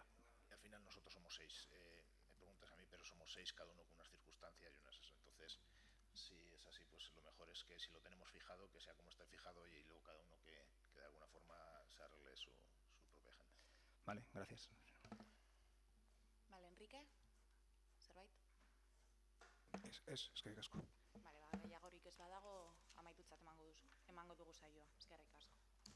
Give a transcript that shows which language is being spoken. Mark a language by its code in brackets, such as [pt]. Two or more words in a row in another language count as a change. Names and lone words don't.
[es] Y al final nosotros somos 6. Me preguntas a mí, pero somos 6, cada uno con unas circunstancias y unas. Entonces, si es así, pues lo mejor es que si lo tenemos fijado, que sea como esté fijado y luego cada uno que de alguna forma se arregle su propia agenda. Vale, gracias. Vale, Enrique. [eu] Zerbait? Eskerrik asko. Vale, gehiagorik ez badago amaitutzat emango dugu saioa. Eskerrik asko.